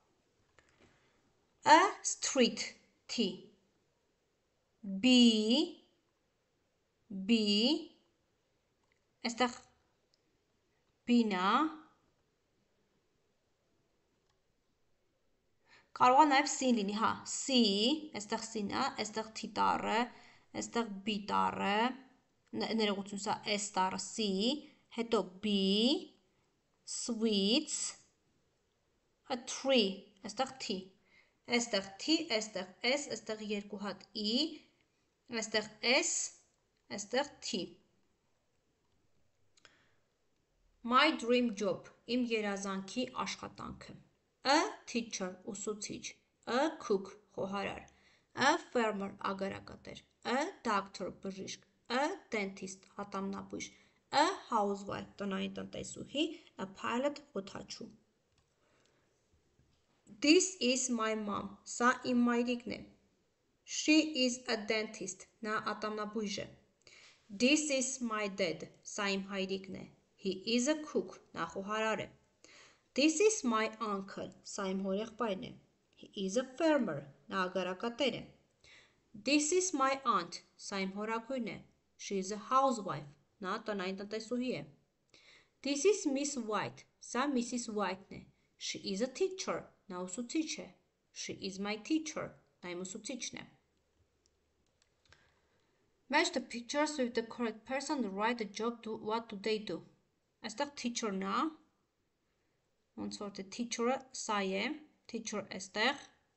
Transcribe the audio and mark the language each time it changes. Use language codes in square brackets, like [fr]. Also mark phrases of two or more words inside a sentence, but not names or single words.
[en] A street [hy] T. B այստեղ B-ն է. Կարող է նաև C լինի, հա, C, այստեղ C-ն է, այստեղ T տառը, այստեղ B տառը, ներողություն, սա S տառը C, հետո B, [en] sweets, a tree, [hy] այստեղ T. Այստեղ T, այստեղ S, այստեղ երկու հատ E, այստեղ S, այստեղ T. [en] My dream job, [hy] իմ երազանքի աշխատանքը. [en] A teacher, ուսուցիչ. A cook, խոհարար. A farmer, ագարակատեր. A doctor, բժիշկ. A dentist, ատամնաբույժ. A housewife, [hy] տնային տնտեսուհի. [en] A pilot, օդաչու. This is my mom. [hy] Սա իմ մայրիկն է. [en] She is a dentist. [hy] Նա ատամնաբույժ է. [en] This is my dad. [hy] Սա իմ հայրիկն է. [en] He is a cook. [hy] Նա խոհարար է. [en] This is my uncle. [hy] Սա իմ հորեղբայրն է. [en] He is a farmer. [hy] Նա ագարակատեր է. [en] This is my aunt. [hy] Սա իմ հորաքույրն է. [en] She is a housewife. [hy] Նա տնային տնտեսուհի է. [en] This is Miss White. Սա Mrs. [hy] White-ն է. [en] She is a teacher. [hy] Նա ուսուցիչ է. [en] She is my teacher. [hy] Նա իմ ուսուցիչն է. [en] Match the pictures with the correct person. Write the job. What do they do? [hy] Այստեղ teacher-ն է. Ոնց որ թե teacher-ը սա է. Teacher այստեղ.